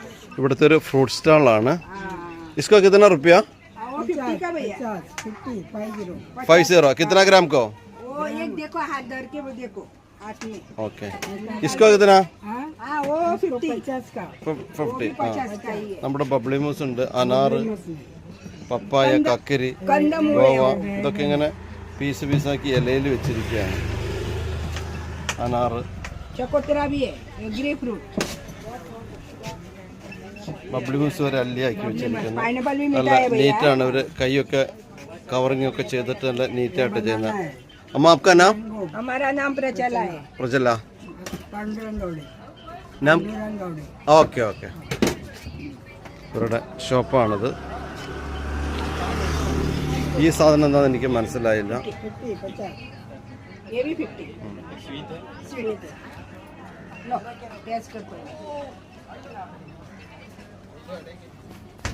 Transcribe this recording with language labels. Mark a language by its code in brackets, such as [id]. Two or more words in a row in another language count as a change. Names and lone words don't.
[ml] ഇവിടുത്തെ ഒരു ഫ്രൂട്ട് സ്റ്റാളാണ്. [hi] इसको कितना रुपया? 50 का भैया 50. कितना ग्राम को? वो एक देखो हाथ धर के वो देखो हाथ में. ओके. इसको कितना? हाँ वो 50 का 50. 50 का ही है. [ml] നമ്മുടെ ബബ്ലി മൂസ് ഉണ്ട്, അനാർ, പപ്പായ, കക്കരി, [hi] कंदमूल [ml] ഗോവ, ഇതൊക്കെ ഇങ്ങനെ പീസ് പീസാക്കി ഇലയിൽ വെച്ചിരിക്കുകയാണ്. അനാർ, [hi] चकोतरा भी है, [en] grape fruit, [ml] ബബ്ലി മൂസ് വരെ അല്ലിയാക്കി വെച്ചിരിക്കുന്നത്. [hi] पाइनएप्पल भी [ml] നല്ല [hi] मिलता है भैया. [ml] നീറ്റാണ്. അവർ കൈയൊക്കെ കവറിങ് ഒക്കെ ചെയ്തിട്ട് നല്ല നീറ്റായിട്ട് ചെയ്യുന്നത്. [hi] അമ്മ आपका नाम? हमारा नाम प्रचला है. [ml] പ്രജല. [hi] पांडुरंग गौड़े. [ml] നാം [hi] पांडुरंग गौड़े. [ml] ഓക്കെ ഓക്കെ. ഇവരുടെ ഷോപ്പാണിത്. ഈ സാധനം എന്താണെന്ന് എനിക്ക് മനസ്സിലായില്ല. 50. [hi] ये भी 50. स्वीट है. लो टेस्ट करते हैं.